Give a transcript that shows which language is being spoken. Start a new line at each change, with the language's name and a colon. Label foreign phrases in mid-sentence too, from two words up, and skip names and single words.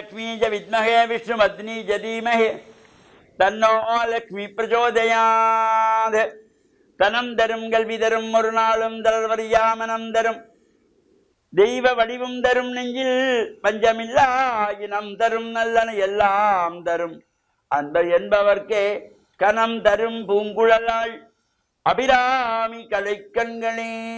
Sanskrit: च विद्महे विष्णुपत्नी च धीमहि तन्नो लक्ष्मी प्रचोदयात्
Tamil: தனம் தரும் கல்வி தரும் ஒரு நாளும் தளர்வறியாமனம் தரும் தெய்வ வடிவும் தரும் நெஞ்சில் பஞ்சமில்லா இனம் தரும் நல்லன எல்லாம் தரும் அன்பர் என்பவர்க்கே கனம் தரும் பூங்குழலாள் அபிராமி கலைக்கண்களே.